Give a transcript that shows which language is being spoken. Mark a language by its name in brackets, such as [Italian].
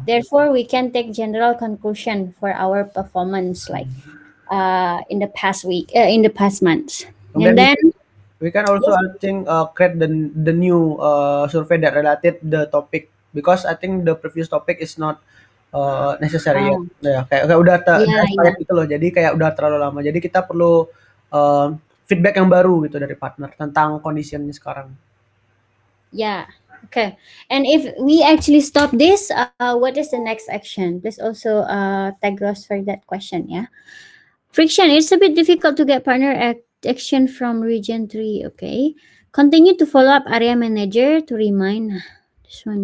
[English] Therefore, we can take general conclusion for our performance, like in the past week, in the past months, And then and then we can also yes, I think create the new survey that related the topic because I think the previous topic is not necessary ya. uh, [Indonesian] Ya kayak udah udah yeah, [English] expired yeah, [Indonesian] gitu loh. Jadi kayak udah terlalu lama. Jadi kita perlu feedback yang baru gitu dari partner tentang kondisinya sekarang. yeah. [English] Okay, and if we actually stop this, what is the next action? Please also tag us for that question. Yeah, friction. It's a bit difficult to get partner action from region 3. Okay, continue to follow up area manager to remind this one.